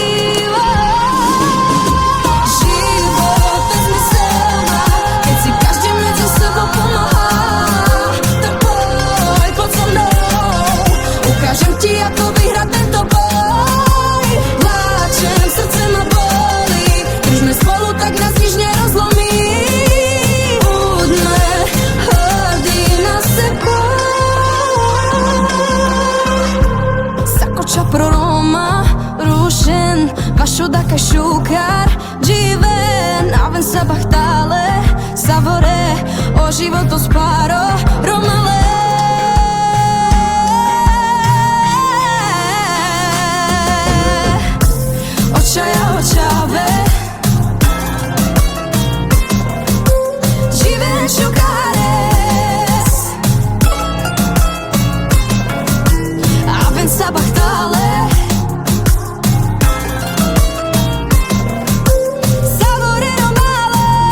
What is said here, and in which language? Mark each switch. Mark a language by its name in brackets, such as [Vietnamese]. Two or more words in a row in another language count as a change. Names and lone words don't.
[Slovak] Ukážem ti, ako vyhrať tento boj. Pláčem, srdce ma bolí. Držme spolu, tak nás nič nerozlomí. Buďme hrdí na seba. [Romany] Sakoča pro Roma, rušen, vašudaka šukar, dživen, aven sa bachtale, savore, o životo sparo, Romale. Očave Živen šukares Aven sabachtale Savore Romale.